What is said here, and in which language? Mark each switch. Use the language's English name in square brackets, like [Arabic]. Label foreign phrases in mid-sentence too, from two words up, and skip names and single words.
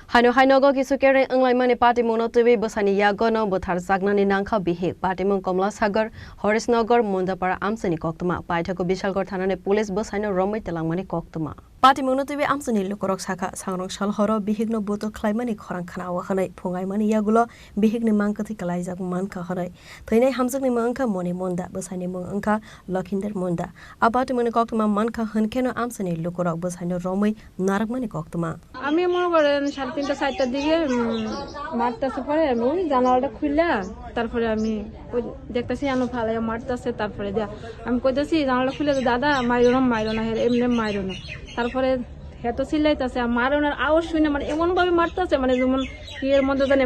[Kok Borok] Hano Hainogo Kisukere Anglaimani Party Monotivi Bosani Yagono Botar Sagnani Nanka Bihi Party Mon Komla Sagar Horis Nogor Mundapara Amsani Koktuma Paitako Bishalgor Tanane Police Bosano Romi Telangmani Koktuma Party Monotivi Amsani Lukorok Saka Sangrong Shalhoro Bihigno Boto Klaimani Koran Kana Wahane Pungaimani Yagulo Bihigni Mankati Kalaiza Manka Hore Tine Hamsani Manka Moni Monda Bosani Munka Lokinder Monda Abati Moni Koktuma Manka Hunkeno Amsani Lukorok Bosano Romi Narakmani Koktuma [Bangla] আমি মনে করেন 3:30 4টার দিকে মারতেছে পরে আমি জানালাটা খুললা তারপরে আমি দেখতেছি আনো ফালাই মারতেছে তারপরে আমি কইতাছি জানালাটা খুলে দাদা মাইরো না এমনি মাইরো না তারপরে হেত চিল্লাইতেছে মারনের আওয়াজ শুনে মানে এমন ভাবে মারতেছে মানে যেমন এর মধ্যে জানি